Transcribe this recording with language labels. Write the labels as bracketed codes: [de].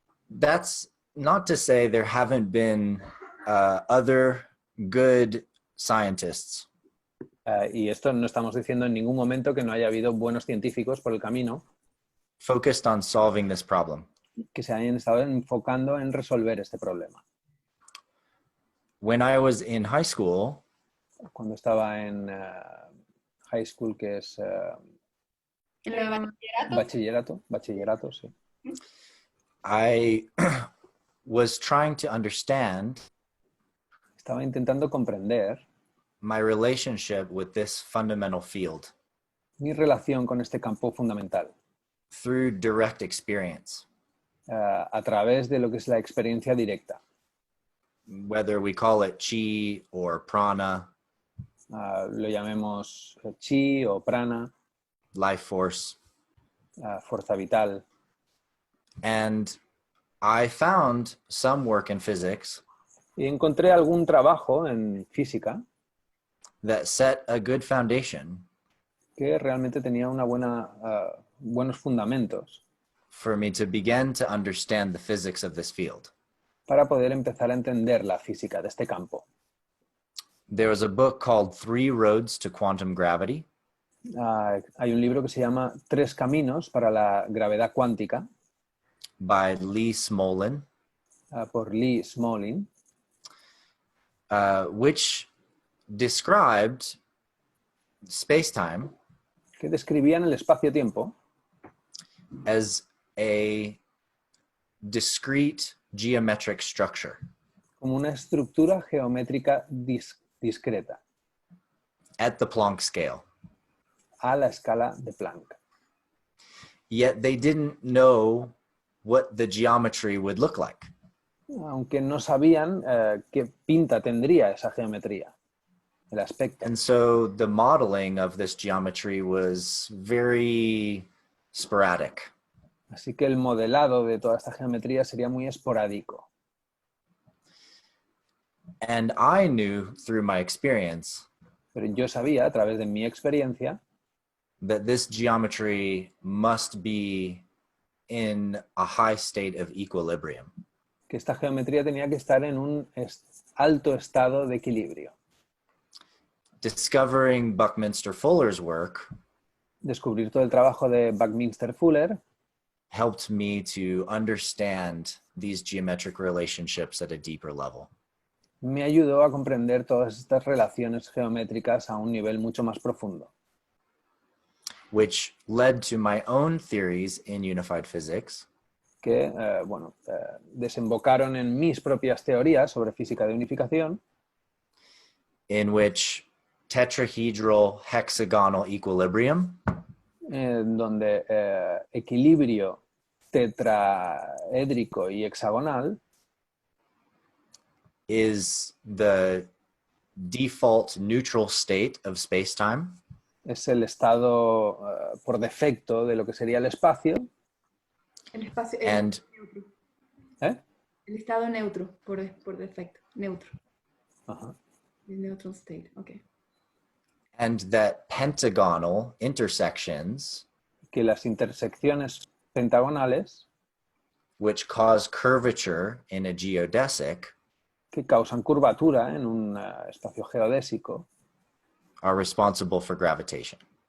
[en] That's not to say there haven't been other good scientists [es] Y esto no estamos diciendo en ningún momento que no haya habido buenos científicos por el camino [en] focused on solving this problem. [es] que se hayan estado enfocando en resolver este problema. [en] When I was in high school, [es] Cuando estaba en high school, que es bachillerato, sí. [en] I was trying to understand [es] Estaba intentando comprender [en] my relationship with this fundamental field [es] mi relación con este campo fundamental [en] through direct experience, [es] a través de lo que es la experiencia directa. [en] whether we call it chi or prana, [es] Lo llamemos chi o prana, [en] life force. [es] fuerza vital. [en] And I found some work in physics [es] Y encontré algún trabajo en física [en] that set a good foundation [es] que realmente tenía buenos fundamentos [en] for me to begin to understand the physics of this field. [es] para poder empezar a entender la física de este campo. [en] There was a book called 3 Roads to Quantum Gravity [es] Hay un libro que se llama 3 caminos para la gravedad cuántica, [en] by Lee Smolin, [es] por Lee Smolin, [en] which described space-time [es] que describían el espacio-tiempo [en] as a discrete geometric structure [es] como una estructura geométrica discreta [en] at the Planck scale. [es] a la escala de Planck. [en] Yet they didn't know what the geometry would look like. [es] Aunque no sabían qué pinta tendría esa geometría. el aspecto. [en] And so the modeling of this geometry was very sporadic. [es] Así que el modelado de toda esta geometría sería muy esporádico. [en] And I knew through my experience [es] Pero yo sabía, a través de mi experiencia, [en] that this geometry must be in a high state of equilibrium. [es] que esta geometría tenía que estar en un alto estado de equilibrio. [en] Discovering Buckminster Fuller's work [es] Descubrir todo el trabajo de Buckminster Fuller [en] helped me to understand these geometric relationships at a deeper level. [es] me ayudó a comprender todas estas relaciones geométricas a un nivel mucho más profundo, [en] Which led to my own theories in unified physics, [es] que desembocaron en mis propias teorías sobre física de unificación, [en] in which tetrahedral hexagonal equilibrium [es] donde equilibrio tetraédrico y hexagonal [en] is the default neutral state of space-time, [es] es el estado por defecto de lo que sería el espacio. El espacio [en] and [es] neutro. ¿Eh? El estado neutro, por defecto. Neutro. Ajá. [en] El neutral state, ok. and that pentagonal intersections, [es] Que las intersecciones pentagonales [en] which cause curvature in a geodesic, [es] que causan curvatura en un espacio geodésico [en] are responsible for gravitation.